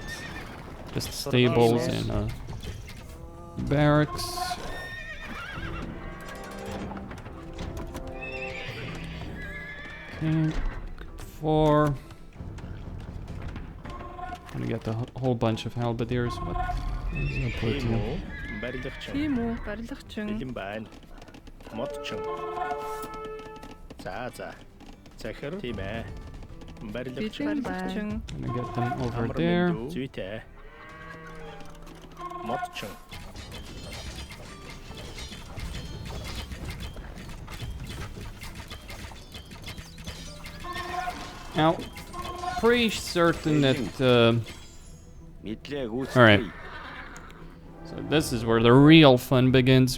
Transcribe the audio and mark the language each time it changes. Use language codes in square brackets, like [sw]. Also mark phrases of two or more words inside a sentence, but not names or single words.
[en] Just stables and barracks. Okay, 4. Gonna get a whole bunch of halberdiers. What is gonna put here? [mn] Тийм үү. Барилгачин. Бэлэн байна. Модчин. За. Захир тийм ээ. Барилгачин. Барилгачин. [en] Gonna get them over there. [mn] Зүйтэй. Модчин. [en] Now, pretty certain that. All right. So this is where the real fun begins.